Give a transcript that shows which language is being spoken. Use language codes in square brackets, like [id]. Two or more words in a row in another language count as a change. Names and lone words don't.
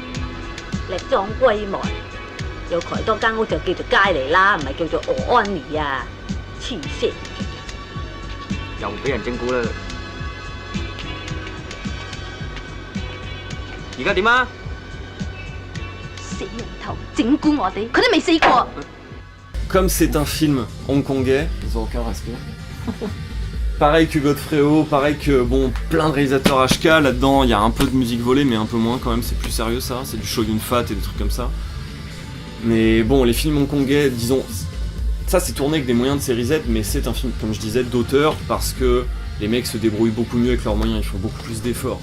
[yue] 力壯歸來，有抬多間屋就叫做佳妮啦，唔係叫做俄安妮啊！黐線！又俾人整蠱啦！而家點啊？死人頭整蠱我哋，佢都未死過。 [fr] Comme c'est un film hongkongais, ils ont aucun respect. Pareil que Godfrey-O, pareil que bon, plein de réalisateurs HK, là-dedans il y a un peu de musique volée mais un peu moins quand même, c'est plus sérieux ça, c'est du Shogun Fat et des trucs comme ça. Mais bon, les films hongkongais, disons, ça c'est tourné avec des moyens de série Z, mais c'est un film, comme je disais, d'auteur parce que les mecs se débrouillent beaucoup mieux avec leurs moyens, ils font beaucoup plus d'efforts.